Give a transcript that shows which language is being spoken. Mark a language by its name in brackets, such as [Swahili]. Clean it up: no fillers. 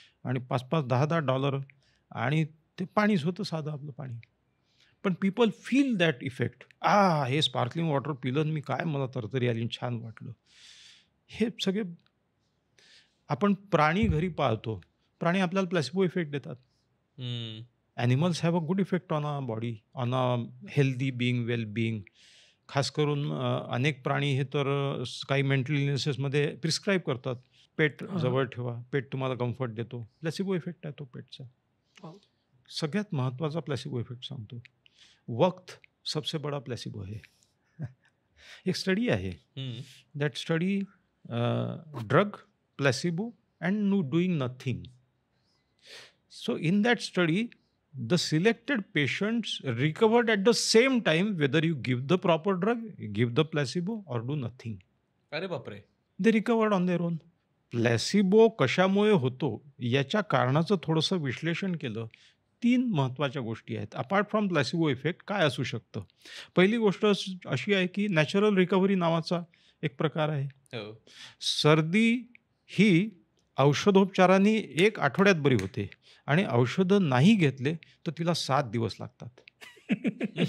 [Marathi] आणि $5-5, $10 आणि ते पाणीच होतं साधं आपलं पाणी. पण [English] People feel that effect. [Marathi] हे स्पार्कलिंग वॉटर पिलं आणि मी काय मला तरतरी आली आणि छान वाटलं. हे सगळे आपण प्राणी घरी पाळतो. प्राणी आपल्याला प्लॅसिबो इफेक्ट देतात. हम्म. [English] Animals have a good effect on a body, on a healthy being, well being. [Marathi] खास करून अनेक प्राणी हे तर काही मेंटल इलनेसेसमध्ये प्रिस्क्राईब करतात. पेट हां. जवळ ठेवा, पेट तुम्हाला कम्फर्ट देतो. प्लॅसिबो इफेक्ट आहे तो पेटचा. हो. सगळ्यात महत्त्वाचा प्लॅसिबो इफेक्ट सांगतो. [Hindi] वक्त सबसे बडा प्लॅसिबो है. [Marathi] एक स्टडी आहे. हम्म. [English] That study drug, placebo and doing nothing. So in that study, the selected patients recovered at the same time whether you give the proper drug, give the placebo or do nothing. [Marathi] अरे बापरे. [English] They recovered on their own. [Marathi] Placebo कशामुळे होतो याच्या कारणाचं थोडंसं विश्लेषण केलं. 3 महत्त्वाच्या गोष्टी आहेत. [English] apart from placebo effect [Marathi] काय असू शकतं? पहिली गोष्ट अशी आहे की नॅचरल रिकव्हरी नावाचा एक प्रकार आहे. हो. सर्दी ही औषधोपचारांनी 1 आठवड्यात बरी होते आणि औषधं नाही घेतले तर तिला 7 दिवस लागतात.